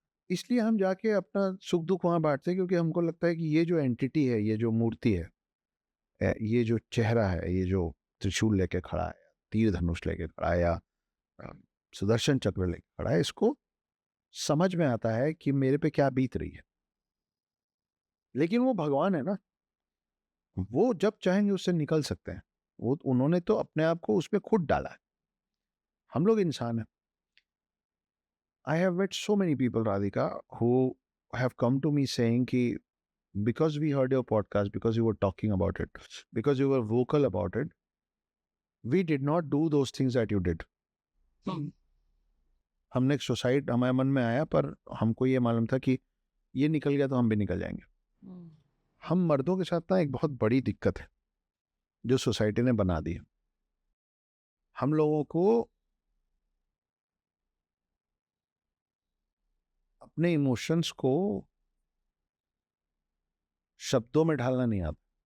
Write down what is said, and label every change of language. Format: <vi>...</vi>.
<hi>इसलिए हम जाके अपना सुख दुख वहां बांटते हैं, क्योंकि हमको लगता है कि ये जो एंटिटी है, ये जो मूर्ति है, ये जो चेहरा है, ये जो त्रिशूल लेके खड़ा है, तीर धनुष लेके खड़ा है, या अ, सुदर्शन चक्र लेके खड़ा है, इसको समझ में आता है कि मेरे पे क्या बीत रही है. लेकिन वो भगवान है ना, वो जब चाहेंगे उससे निकल सकते हैं. वो उन्होंने तो अपने आप को उसमें खुद डाला है. हम लोग इंसान हैं.</hi> <en>I have met so many people Radhika who have come to me saying कि because we heard your podcast, because you were talking about it, because you were vocal about it, we did not do those things that you did.</en> <hi>हमने एक suicide हमारे मन में आया, पर हमको ये मालूम था कि ये निकल गया तो हम भी निकल जाएंगे. हम मर्दों के साथ ना एक बहुत बड़ी दिक्कत है जो सोसाइटी ने बना दी है. हम लोगों को अपने इमोशंस को शब्दों में ढालना नहीं आता.</hi>